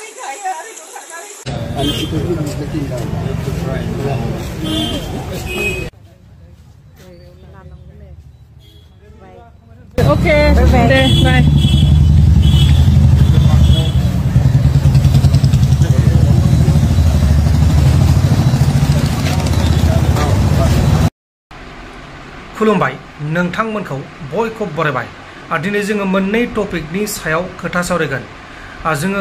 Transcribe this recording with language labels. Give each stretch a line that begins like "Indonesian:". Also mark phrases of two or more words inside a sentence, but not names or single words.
English: And it will be taking down. Okay, bye.
Bodo: खुलुमबाय नोंथांमोनखौ बयखौ बरायबाय दिनै जोङो मोननै टपिकनि सायाव खोथा सावरायगोन जोङो